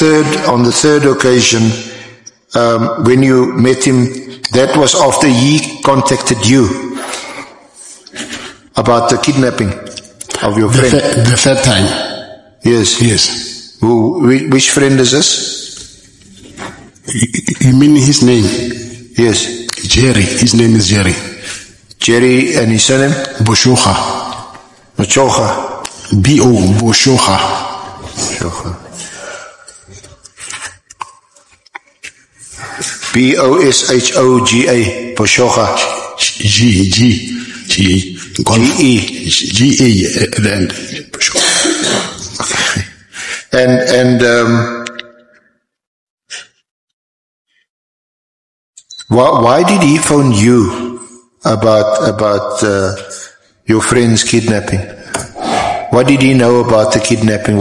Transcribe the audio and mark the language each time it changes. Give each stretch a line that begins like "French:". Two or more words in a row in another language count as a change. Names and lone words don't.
English: On the third occasion, when you met him, that was after he contacted you about the kidnapping of your friend. The third time. Yes. Yes. Which friend is this? You mean his name? Yes. Jerry. His name is Jerry. Jerry, and his surname? Boshocha. Boshocha. B-O, Boshocha. Boshocha. B-O-S-H-O-G-A. Boshocha. G-E. G-E at the end. Okay. And why did he phone you about your friend's kidnapping? What did he know about the kidnapping?